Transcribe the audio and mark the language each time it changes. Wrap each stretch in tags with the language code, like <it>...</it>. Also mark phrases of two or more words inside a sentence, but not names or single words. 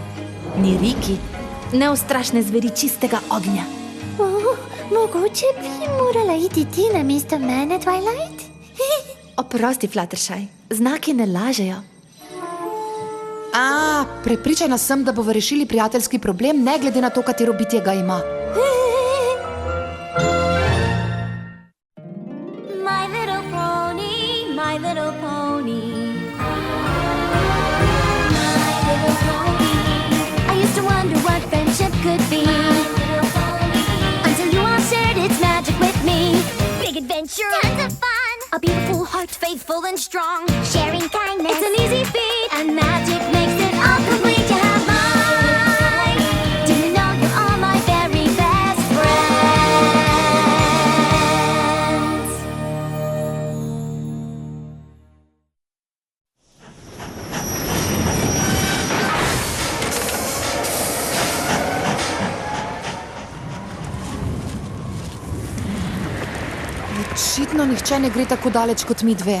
<sl>Niriki, neustrašne zveri čistega ognja. Mogoče bi morala iti ti namesto mene, Twilight? Oprosti, Fluttershy, znaki ne lažejo. Prepričana sem, da bomo rešili prijateljski problem, ne glede na to, katero bitje ga ima.</sl> <en>My little pony, my little pony. My little pony. I used to wonder what friendship could be. Until you all shared its magic with me. Big adventure, tons of fun. A beautiful heart, faithful and strong. Sharing kindness, it's an easy feat. And magic makes it all complete. You have mine. Do you know you're all my very best friends?</en> <sl>Očitno nihče ne gre tako daleč kot mi dve.</sl>